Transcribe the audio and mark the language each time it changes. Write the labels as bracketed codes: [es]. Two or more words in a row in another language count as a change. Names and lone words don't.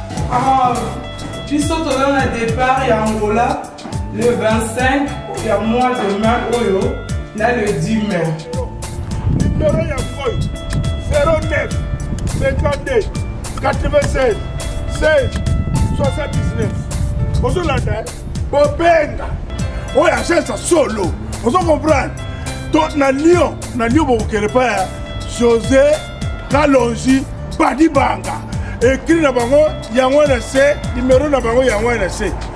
[fr] Ah, puis surtout dans le départ, il y a Angola. [ln] Le vingt-cinq ya [fr] mois de mai [ln] oyo, na [fr] le dix mai. [ln] Numéro ya Foy, zéro neuf, cinquante-deux, quatre-vingt-seize, seize, soixante-dix-neuf. Ozolanda, eh? Bobenga. Oyo agence solo. Ozo comprendre? To, na Lyon, na Lyon bokokende pa ya José Kalonji Badibanga. Écrit na bango, yango wana se, numéro na bango, yango wana se.